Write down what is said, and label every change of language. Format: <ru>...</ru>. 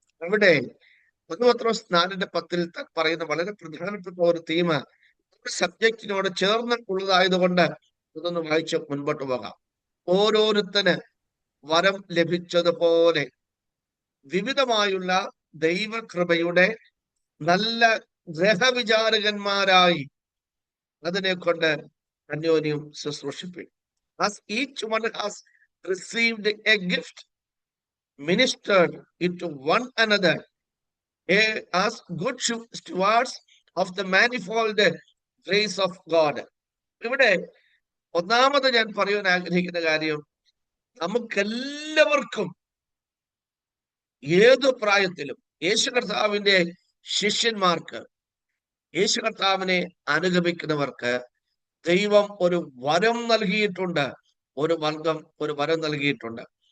<ml>അവിടെ 1 പത്രോസ് 4:10 പറയുന്ന വളരെ പ്രധാനപ്പെട്ട ഒരു തീം സബ്ജക്റ്റിനോട് ചേർന്ന് ഉള്ളതായതുകൊണ്ട് ഇതൊന്ന് വായിച്ച് മുൻപോട്ട് പോകാം. ഓരോരുത്തന് വരം ലഭിച്ചതുപോലെ വിവിധമായുള്ള ദൈവകൃപയുടെ നല്ല ഗ്രഹവിചാരകന്മാരായി അതിനെ കൊണ്ട് അന്യോന്യം ശുശ്രൂഷിപ്പിക്കും.</ml> <en>As each one has received a gift, ministered it to one another as good stewards of the manifold grace of God.</en> <ml>ഇവിടെ ഒന്നാമത് ഞാൻ പറയാൻ ആഗ്രഹിക്കുന്ന കാര്യം, നമുക്കെല്ലാവർക്കും ഏതു പ്രായത്തിലും യേശു കർത്താവിന്റെ ശിഷ്യന്മാർക്ക്, യേശു കർത്താവിനെ അനുഗമിക്കുന്നവർക്ക് ദൈവം ഒരു വരം നൽകിയിട്ടുണ്ട്, ഒരു വരം നൽകിയിട്ടുണ്ട്.</ml>